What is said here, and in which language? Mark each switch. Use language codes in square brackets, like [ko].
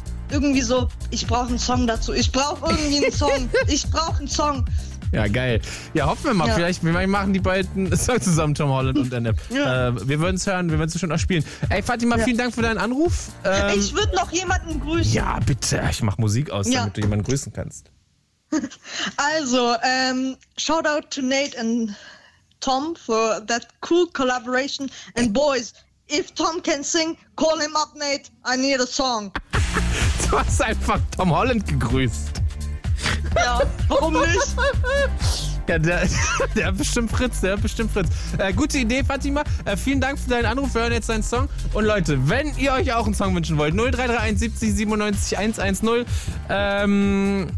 [de] Irgendwie so, ich brauche einen Song dazu. Ich brauche irgendwie einen Song. Ich brauche einen Song. Ja, geil. Ja, hoffen wir mal. Ja. Vielleicht machen die beiden einen Song zusammen, Tom Holland und NF. Ja. Wir würden es hören, wir würden es schon auch spielen. Ey, Fatima, vielen Dank für deinen Anruf. Ich würde noch jemanden grüßen. Ja, bitte. Ich mache Musik aus, damit du jemanden grüßen kannst. [en] Also, Shoutout to Nate and Tom for that cool collaboration. And boys, if Tom can sing, call him up, Nate. I need a song. [de] Du hast einfach Tom Holland gegrüßt. Ja, warum nicht? Ja, der hat bestimmt Fritz, der hat bestimmt Fritz. Gute Idee, Fatima. Vielen Dank für deinen Anruf. Wir hören jetzt deinen Song. Und Leute, wenn ihr euch auch einen Song wünschen wollt, 0331 70 97 110.